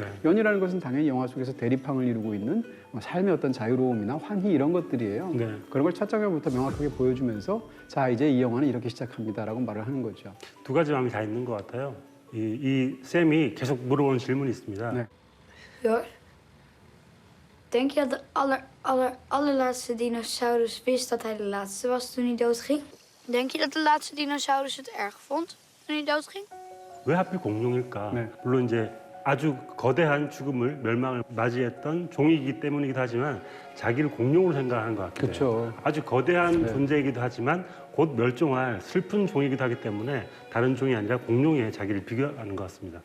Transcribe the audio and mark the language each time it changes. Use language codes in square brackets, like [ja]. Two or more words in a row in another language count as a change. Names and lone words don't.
[ko] 연이라는 것은 당연히 영화 속에서 대립항을 이루고 있는 삶의 어떤 자유로움이나 환희 이런 것들이에요. 네. 그런 걸 첫 장면부터 명확하게 보여주면서 자 이제 이 영화는 이렇게 시작합니다라고 말을 하는 거죠. 두 가지 마음이 다 있는 것 같아요. 이 쌤이 계속 물어보는 질문이 있습니다. 네. [nl] Jor, denk je dat de allerlaatste dinosaurus wist dat hij de laatste was toen hij doodging? Denk je dat de laatste dinosaurus het erg vond toen hij doodging? [ko] 왜 하필 공룡일까? 네. 물론 이제 아주 거대한 죽음을 멸망을 맞이했던 종이기 때문이기도 하지만 자기를 공룡으로 생각하는 것 같아요. 그렇죠. 아주 거대한 네. 존재이기도 하지만 곧 멸종할 슬픈 종이기도 하기 때문에 다른 종이 아니라 공룡에 자기를 비교하는 것 같습니다.